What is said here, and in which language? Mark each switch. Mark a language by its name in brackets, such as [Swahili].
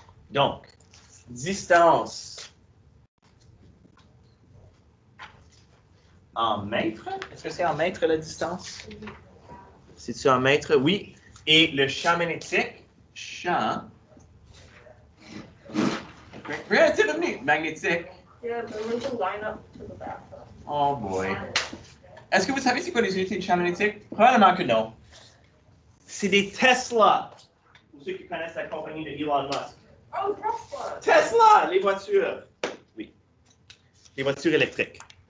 [French] Donc, distance en mètres. Est-ce que c'est en mètres la distance? C'est-tu en mètres? Oui. Et le champ magnétique, champ magnétique. [English] Yeah, but we can line up to the bathroom. Oh boy. [French] Est-ce que vous savez c'est quoi les unités de champ magnétique? Probablement que non. C'est des Tesla. Pour ceux qui connaissent la compagnie de Elon Musk. Oh, Tesla! Tesla, les voitures. Oui. Les voitures électriques.